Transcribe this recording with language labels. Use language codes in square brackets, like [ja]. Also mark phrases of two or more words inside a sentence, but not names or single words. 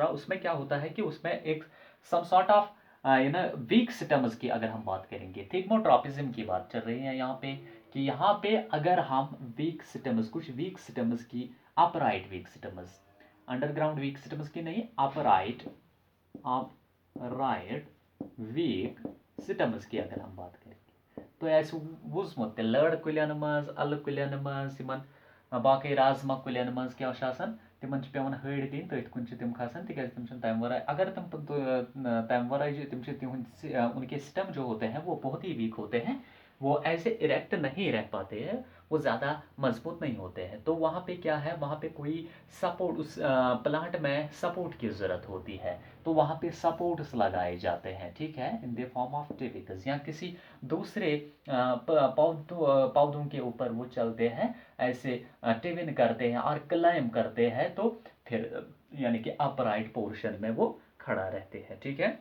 [hi] उसमें क्या होता है कि उसमें एक [en] some sort of weak stems [hi] की अगर हम बात करेंगे, थिग्मोट्रोपिज्म की बात चल रही है यहाँ पे, कि यहाँ पे अगर हम [en] weak stems, [hi] कुछ [en] weak stems [hi] की, [en] upright weak stems, underground weak stems [hi] की नहीं, अपराइट [en] weak stems [hi] की अगर हम बात करेंगे, तो ऐसे [ks] वुजमुत लड़ कुलियन मज, अल कुलियन मज, बाकी राजमा कुलियन मज क्या आसान तिमन पेवन हड़ दिन तथ कुन तिम खसान, तिकाज तिम तम वराय अगर तम वराय [hi] उनके स्टेम जो होते हैं वो बहुत ही वीक होते हैं, वो ऐसे इरेक्ट नहीं रह पाते हैं, वो ज़्यादा मजबूत नहीं होते हैं। तो वहाँ पे क्या है, वहाँ पे कोई सपोर्ट, उस प्लांट में सपोर्ट की ज़रूरत होती है, तो वहाँ पे सपोर्ट्स लगाए जाते हैं, ठीक है, [en] in the form of twigs, [hi] या किसी दूसरे पौधों के ऊपर वो चलते हैं, ऐसे टिविन करते हैं और क्लाइम करते हैं, तो फिर यानी कि अपराइट पोर्शन में वो खड़ा रहते हैं, ठीक है।